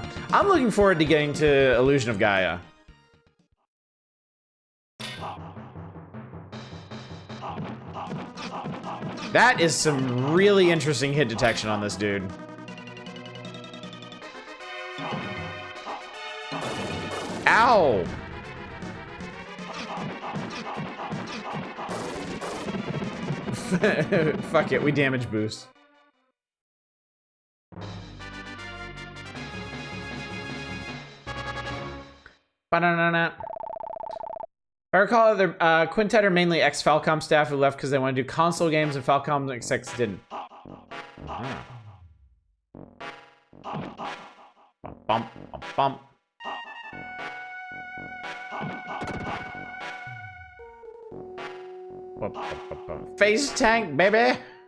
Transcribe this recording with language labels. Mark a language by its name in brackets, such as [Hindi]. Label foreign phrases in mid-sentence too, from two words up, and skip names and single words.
[English] I'm looking forward to getting to Illusion of Gaia. That is some really interesting hit detection on this dude. Ow! Fuck it, we damage boost. Ba-na-na-na. If I recall, the Quintet are mainly ex-Falcom staff who left because they want to do console games and Falcom execs didn't. Ah. Bump, bump, bump. Face tank, baby!